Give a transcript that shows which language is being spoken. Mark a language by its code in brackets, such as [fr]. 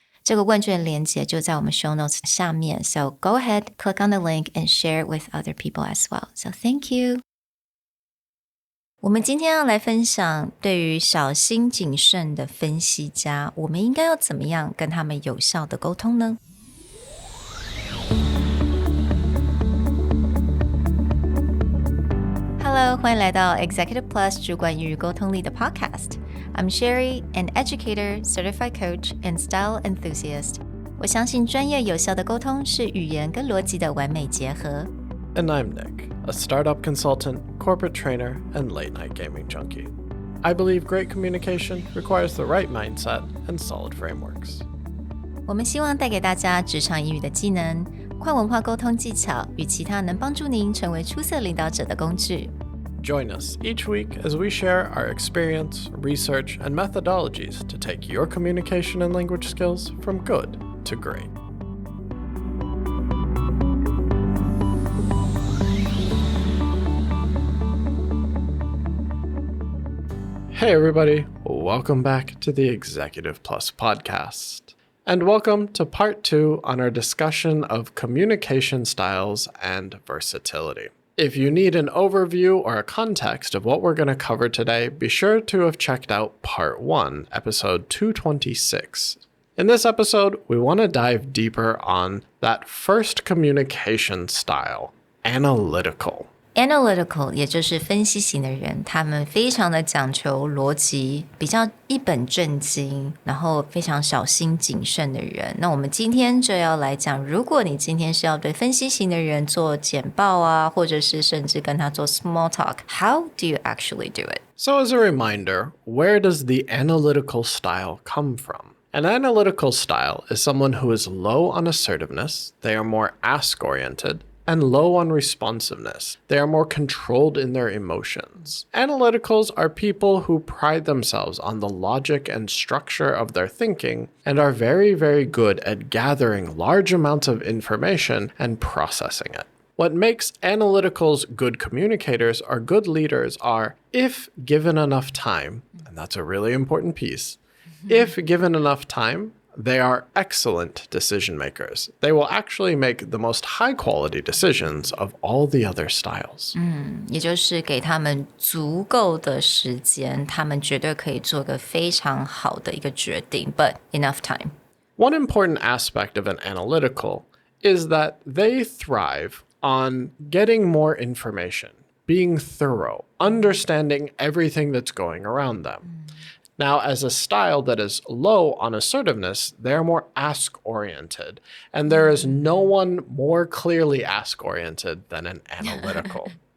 [zh] 这个问卷连结就在我们 show notes 下面。 [en] So go ahead, click on the link and share it with other people as well. So thank you. [zh] 我们今天要来分享对于小心谨慎的分析家，我们应该要怎么样跟他们有效的沟通呢？Hello， 欢迎来到 Executive Plus 主管英语沟通力的 Podcast。 [en] I'm Sherry, an educator, certified coach, and style enthusiast. [zh] 我相信专业有效的沟通是语言跟逻辑的完美结合。 [en] And I'm Nick, a startup consultant, corporate trainer, and late-night gaming junkie. I believe great communication requires the right mindset and solid frameworks. [zh] 我们希望带给大家职场英语的技能、跨文化沟通技巧与其他能帮助您成为出色领导者的工具。 [en] Join us each week as we share our experience, research, and methodologies to take your communication and language skills from good to great. Hey everybody, welcome back to the Executive Plus podcast. And welcome to part 2 on our discussion of communication styles and versatility. If you need an overview or a context of what we're going to cover today, be sure to have checked out part 1, episode 226. In this episode, we want to dive deeper on that first communication style, analytical. [zh] Analytical 也就是分析型的人，他们非常的讲求逻辑，比较一本正经，然后非常小心谨慎的人。那我们今天就要来讲，如果你今天是要对分析型的人做简报啊，或者是甚至跟他做 small talk, [en] how do you actually do it? So as a reminder, where does the analytical style come from? An analytical style is someone who is low on assertiveness, they are more ask-oriented, and low on responsiveness. They are more controlled in their emotions. Analyticals are people who pride themselves on the logic and structure of their thinking and are very, very good at gathering large amounts of information and processing it. What makes analyticals good communicators or good leaders are, if given enough time, and that's a really important piece, if given enough time, they are excellent decision makers. They will actually make the most high quality decisions of all the other styles. [zh] 也就是给他们足够的时间，他们绝对可以做个非常好的一个决定 [en] but enough time. One important aspect of an analytical is that they thrive on getting more information, being thorough, understanding everything that's going around them. Now, as a style that is low on assertiveness, they're more ask-oriented, and there is no one more clearly ask-oriented than an analytical.